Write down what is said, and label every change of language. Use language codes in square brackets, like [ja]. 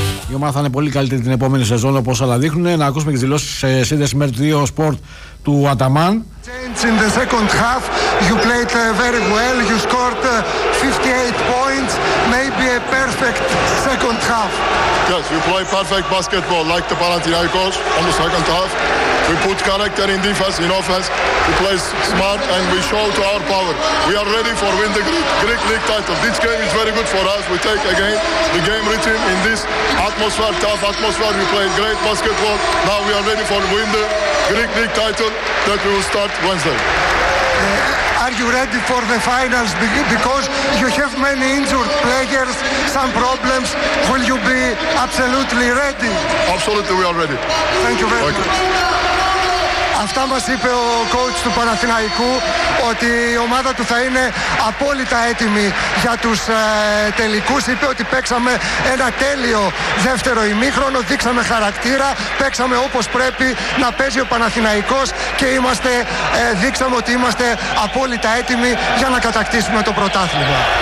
[el] Η ομάδα θα είναι πολύ καλύτερη την επόμενη σεζόν, όπως όλα δείχνουν. Να ακούσουμε και τις δηλώσεις σε σύνδεση με το 2 Sport του Αταμάν. [en] In the second half, you played very well. You scored 58 points. Maybe a perfect second half. Yes, you play perfect basketball like the Panathinaikos on the second half. We put character in defense, in offense. We play smart and we show to our power. We are ready for win the Greek League title. This game is very good for us. We take again the game rhythm in this atmosphere, tough atmosphere. We played great basketball. Now we are ready for win the Greek League title that we will start Wednesday. Are you ready for the finals? Because you have many injured players, some problems. Will you be absolutely ready? Absolutely, we are ready. Thank you very much. [el] Αυτά μας είπε ο coach του Παναθηναϊκού, ότι η ομάδα του θα είναι απόλυτα έτοιμη για τους τελικούς. Είπε ότι παίξαμε ένα τέλειο δεύτερο ημίχρονο, δείξαμε χαρακτήρα, παίξαμε όπως πρέπει να παίζει ο Παναθηναϊκός και είμαστε, δείξαμε ότι είμαστε απόλυτα έτοιμοι για να κατακτήσουμε το πρωτάθλημα.